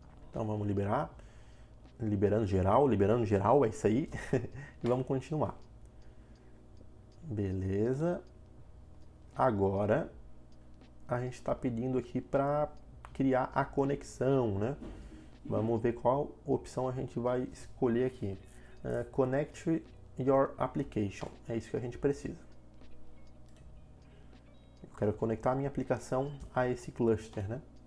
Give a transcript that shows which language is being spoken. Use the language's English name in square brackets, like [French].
[Portuguese] Então vamos liberando geral, é isso aí, e vamos continuar. Beleza. Agora a gente está pedindo aqui para criar a conexão, né? Vamos ver qual opção a gente vai escolher aqui. [English] Connect your application. [Portuguese] É isso que a gente precisa. Eu quero conectar a minha aplicação a esse cluster, né?